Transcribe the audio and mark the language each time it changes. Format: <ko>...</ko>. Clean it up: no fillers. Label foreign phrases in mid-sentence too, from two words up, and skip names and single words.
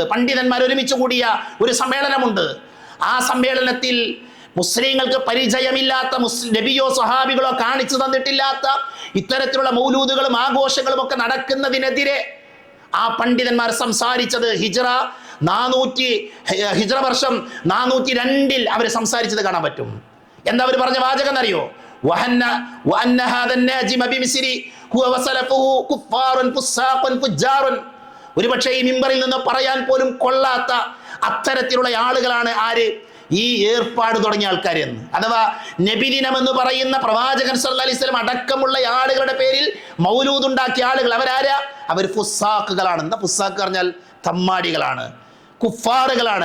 <ml>പണ്ഡിതന്മാർ ഒരുമിച്ച് കൂടിയ ഒരു സമ്മേളനമുണ്ട്. ആ സമ്മേളനത്തിൽ മുസ്ലിങ്ങൾക്ക് പരിചയമില്ലാത്ത, നബിയോ സഹാബികളോ കാണിച്ചു തന്നിട്ടില്ലാത്ത ഇത്തരത്തിലുള്ള മൗലൂദുകളും ആഘോഷങ്ങളും ഒക്കെ നടക്കുന്നതിനെതിരെ ആ പണ്ഡിതന്മാർ സംസാരിച്ചത് ഹിജ്റ വർഷം 402 അവർ സംസാരിച്ചത് കാണാൻ പറ്റും. എന്താ അവർ പറഞ്ഞ വാചകം എന്നറിയോ?</ml> <ar>وأن هذا الناجم بمصر هو وسلفه كفار فساق فجار.</ar> <ml>ഒരുപക്ഷെ ഈ മിമ്പറിൽ നിന്ന് പറയാൻ പോലും കൊള്ളാത്ത അത്തരത്തിലുള്ള ആളുകളാണ് ആര്? ഈ ഏർപ്പാട് തുടങ്ങിയ ആൾക്കാർ എന്ന്. അഥവാ നബിദിനം എന്ന് പറയുന്ന പ്രവാചകൻ</ml> <ar>صلى الله عليه وسلم</ar> <ml>അടക്കമുള്ള ആളുകളുടെ പേരിൽ മൗലൂദ് ഉണ്ടാക്കിയ ആളുകൾ അവരാരാ? അവർ ഫുസാക്കുകളാണ്. എന്താ ഫുസാക്ക് പറഞ്ഞാൽ? തമ്മാടികളാണ്, കുഫാറുകളാണ്.</ml>